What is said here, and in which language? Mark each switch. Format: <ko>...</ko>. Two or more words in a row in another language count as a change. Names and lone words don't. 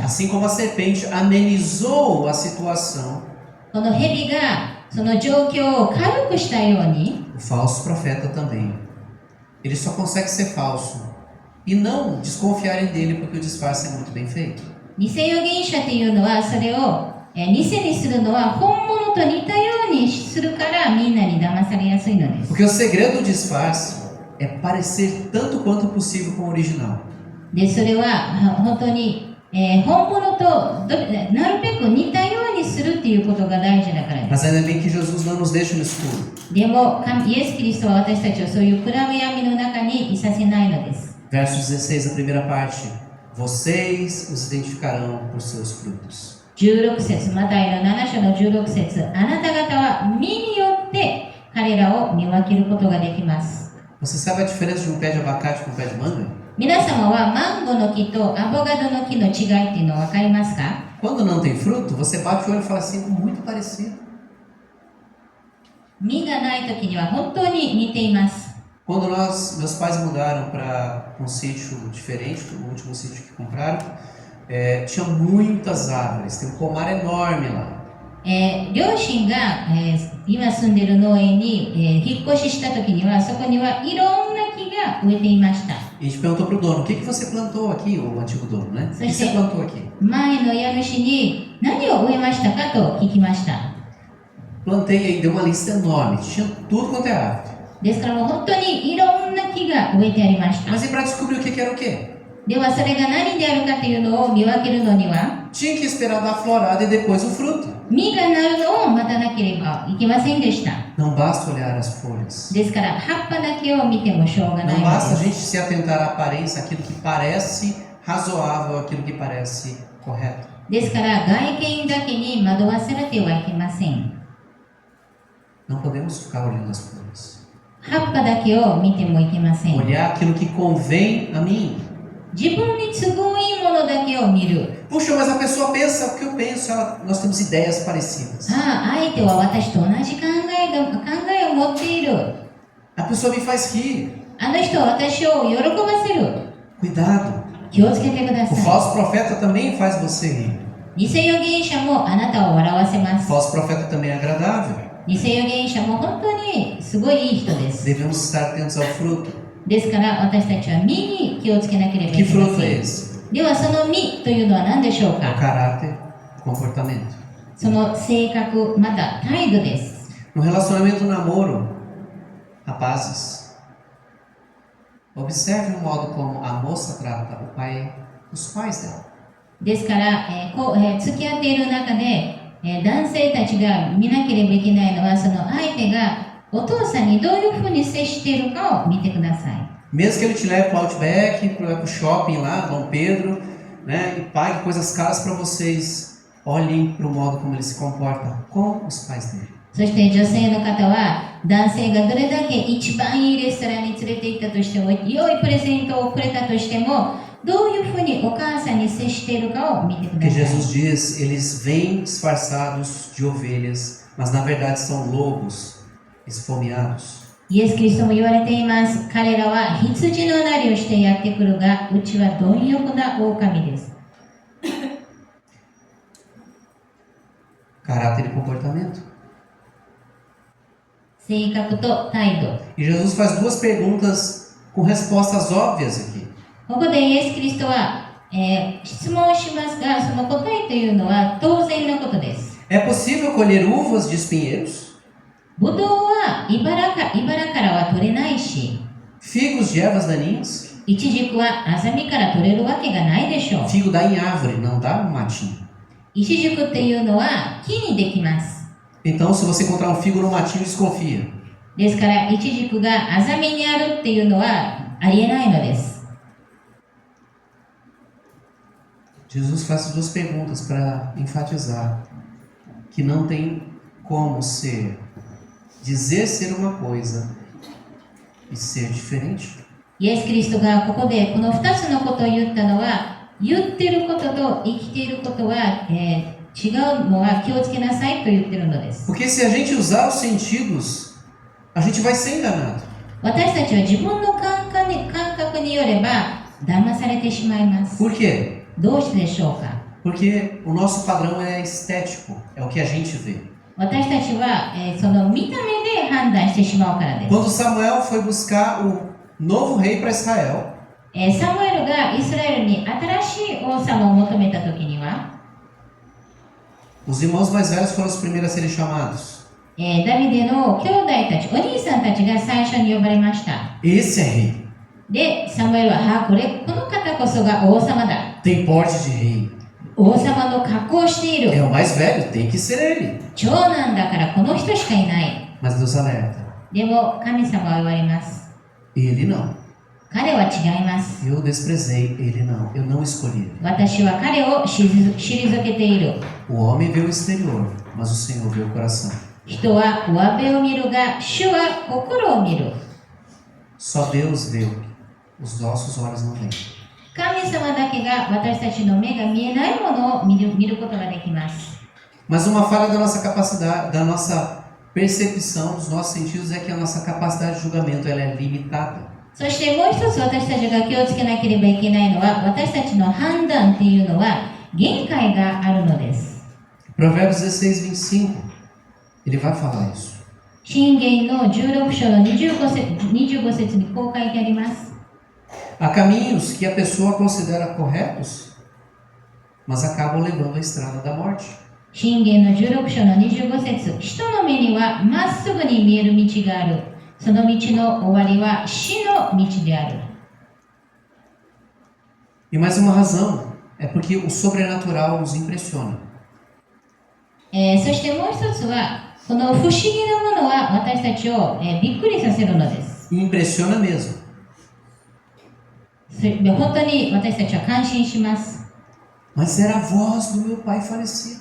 <pt>Assim como a serpente amenizou a situação,</pt> <ja>この蛇がその状況を軽くしたように、</ja> <pt>o falso profeta também. Ele só consegue ser falso e não desconfiarem dele porque o disfarce é muito bem feito.</pt> <ja>偽預言者というのはそれを偽にするのは本物と似たようにするからみんなに騙されやすいのです。</ja> <pt>Porque o segredo do disfarce é parecer tanto quanto possível com o original.</pt> <ja>で、それは本当に、本物となるべく似たようにするっていうことが大事だからです。</ja> <pt>Mas ainda bem que Jesus não nos deixa no escuro.</pt> <ja>でもイエス・キリストは私たちをそういう暗闇の中にいさせないのです。</ja> <pt>Verso 16, a primeira parte. Vocês os identificarão por seus frutos.</pt> <ja>16 節、マタイの7章の16節、あなた方は実によって彼らを見分けることができます。</ja> <pt>Você sabe a diferença de um pé de abacate com um pé de manga?</pt> <ja>皆様はマンゴーの木とアボカドの木の違いっていうのは分かりますか？</ja> <pt>Quando não tem fruto, você bate o olho e fala assim, muito parecido.</pt> <ja>実がない時には本当に似ています。</ja> <pt>Quando meus pais mudaram para um sítio diferente, o último sítio que compraram, tinha muitas árvores, tem um pomar enorme lá.</pt> <ja>両親が、今住んでいる農園に、引っ越しした時にはそこにはいろんな木が植えていました。</ja> <pt>E a gente perguntou pro dono, o que você plantou aqui? O antigo dono, né? O que você plantou aqui?</pt> <ja>前の家主に何を植えましたかと聞きました。</ja> <pt>Plantei aí, deu uma lista enorme, tinha tudo quanto é árvore.</pt> <ja>ですからもう本当にいろんな木が植えてありました。</ja> <pt>Mas e para descobrir o que era o quê?</pt> <ja>ではそれが何であるかというのを見分けるのには、</ja> <pt>Tinha que esperar dar a florada e depois o fruto.</pt> <ja>実がなるのを待たなければいけませんでした。</ja> <pt>Não basta olhar as folhas.</pt> <ja>ですから葉っぱだけを見てもしょうがない</ja> <pt>Não</pt> <ja>の</ja> <pt>basta a</pt> <ja>で</ja> <pt>gente</pt> <ja>す。</ja> <pt>se atentar à aparência, aquilo que parece razoável, aquilo que parece correto.</pt> <ja>ですから外見だけに惑わされてはいけません。</ja> <pt>Não podemos ficar olhando as folhas.</pt> <ja>葉っぱだけを見てもいけません。</ja> <pt>Olhar aquilo que convém a mim.</pt> <ja>自分に都合いいものだけを見る。</ja> <pt>Puxa, mas a pessoa pensa o que eu penso, nós temos ideias parecidas.</pt> <ja>ああ、相手は私と同じ考えを持っている。</ja> <pt>A pessoa me faz rir.</pt> <ja>あの人は私を喜ばせる。</ja> <pt>Cuidado.</pt> <ja>気をつけてくだ</ja> <pt>O</pt> <ja>さ</ja> <pt>falso profeta também faz você rir.</pt> <ja>い。偽預言者もあなたを笑わせま</ja> <pt>O</pt> <ja>す。</ja> <pt>falso profeta também é agradável.</pt> <ja>偽預言者も本当にすごいいい人です。</ja> <pt>Devemos estar atentos ao fruto.</pt> <ja>ですから私たちは実に気をつけなければい</ja> <pt>Que</pt> <ja>けま</ja> <pt>fruto</pt> <ja>せ</ja> <pt>é</pt> <ja>ん。</ja> <pt>esse?</pt> <ja>ではその実というのは何でしょう</ja> <pt>É o</pt> <ja>か？</ja> <pt>caráter, o comportamento.</pt> <ja>その性格また態度です。</ja> <pt>No relacionamento namoro, rapazes, observe o modo como a moça trata os pais dela.</pt> <ja>ですから、付き合っている中で、男性たちが見なければいけないのはその相手がお父さんにどういうふうに接しているかを見てください。</ja> <pt>Mesmo que ele te leve para o Outback, para o shopping lá, Dom Pedro, né, e pague coisas caras para vocês, olhem para o modo como ele se comporta com os pais dele.</pt> <ja>そして女性の方は男性がどれだけ一番いいレストランに連れて行ったとしても良いプレゼントをくれたとしてもどういうふうにお母さんに接しているかを見てくだ</ja> <pt>Porque</pt> <ja>さい。</ja> <pt>Jesus diz, eles vêm disfarçados de ovelhas, mas na verdade são lobos esfomeados.</pt> <ja>イエス・キリストも言われています。彼らは羊のなりをしてやってくるが、うちは貪欲な狼です。</ja> <pt>Caráter e comportamento.</pt> <ja>性格と態度。</ja> <pt>E Jesus faz duas perguntas com respostas óbvias aqui.</pt> <ja>ここでイエス・キリストは、質問しますが、その答えというのは当然のことです。</ja> <pt>É possível colher uvas de espinheiros?</pt> <ja>ブドウは茨からは取れないし、</ja> <pt>Figos de ervas daninhas?</pt> <ja>イチジクはアザミから取れるわけがないでしょう。</ja> <pt>Figo dá em árvore, não dá no matinho.</pt> <ja>イチジクっていうのは木にできます。</ja> <pt>Então, se você encontrar um figo no matinho, desconfia.</pt> <ja>ですから、イチジクがアザミにあるっていうのはありえないのです。</ja> <pt>Jesus faz duas perguntas para enfatizar que não tem como dizer ser uma coisa e ser diferente.</pt> <ja>イエス・キリストがここでこの2つのことを言ったのは、言ってることと生きていることは、違うのは気をつけなさいと言ってるのです。</ja> <pt>Porque se a gente usar os sentidos, a gente vai ser enganado.</pt> <ja>私たちは自分の感覚によれば騙されてしまいます。</ja> <pt>Por quê?</pt> <ja>どうしてでしょうか。</ja> <pt>Porque o nosso padrão é estético, é o que a gente vê.</pt> <ja>私たちは、その見た目で判断してしまうからです。</ja> <pt>Quando Samuel foi buscar o novo rei para Israel,</pt> <ja>サムエルがイスラエルに新しい王様を求めた時には、</ja> <pt>os irmãos mais velhos foram os primeiros a serem chamados.</pt> <ja>ダビデの兄弟たち、お兄さんたちが最初に呼ばれました。</ja> <pt>Esse é rei.</pt> <ja>で、サムエルは、この方こそが王様だ。</ja> <pt>Tem porte de rei.</pt> <ja>王様の格好をしてい</ja> <pt>É</pt> <ja>る。</ja> <pt>o mais velho, tem que ser ele.</pt> <ja>長男だからこの人しかいない。</ja> <pt>Mas Deus alerta.</pt> <ja>でも神様は言われます。</ja> <pt>Ele não.</pt> <ja>彼は違います。</ja> <pt>Eu desprezei, ele não. Eu não escolhi ele.</pt> <ja>私は彼を退けている。</ja> <pt>O homem vê o exterior, mas o Senhor vê o coração.</pt> <ja>人は上辺を見るが、主は心を見る。</ja> <pt>Só Deus vê o que os nossos olhos não veem.</pt> <ja>神様だけが私たちの目が見えないものを見ることができます。</ja> <pt>Mas uma falha da nossa capacidade, da nossa percepção, dos nossos sentidos é que a nossa capacidade de julgamento ela é limitada.</pt> <ja>そしてもう一つ私たちが気をつけなければいけないのは、私たちの判断っていうのは限界があるのです。</ja> <pt>Provérbios 16:25, ele vai falar isso.</pt> <ja>箴言の16章の25節にこう書いてあります。</ja> <pt>Há caminhos que a pessoa considera corretos, mas acabam levando à estrada da morte.</pt> <ja>箴言の16章の25節、人の目にはまっすぐに見える道がある。その道の終わりは死の道である。</ja> <pt>E mais uma razão é porque o sobrenatural nos impressiona.</pt> <ja>そしてもう一つは、この不思議なものは私たちを、びっくりさせるのです。</ja> <pt>E impressiona mesmo.</pt> <ja>本当に私たちは感心します。</ja> <pt>Mas era a voz do meu pai falecido.</pt>